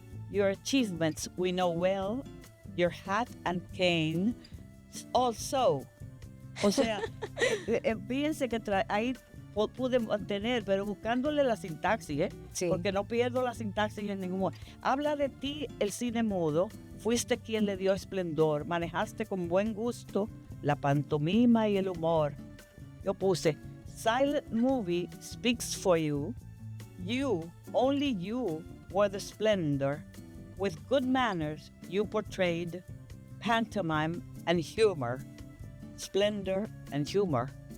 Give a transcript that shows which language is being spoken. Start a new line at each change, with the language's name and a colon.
English: Your achievements we know well, your hat and cane also.
Spanish: O sea, fíjense que ahí pude mantener, pero buscándole la sintaxis, sí, porque no pierdo la sintaxis en ningún momento. Habla de ti el cine mudo, fuiste quien le dio esplendor, manejaste con buen gusto la pantomima y el humor. Yo puse,
English: silent movie speaks for you, only you were the splendor, with good manners you portrayed pantomime and humor, splendor and humor.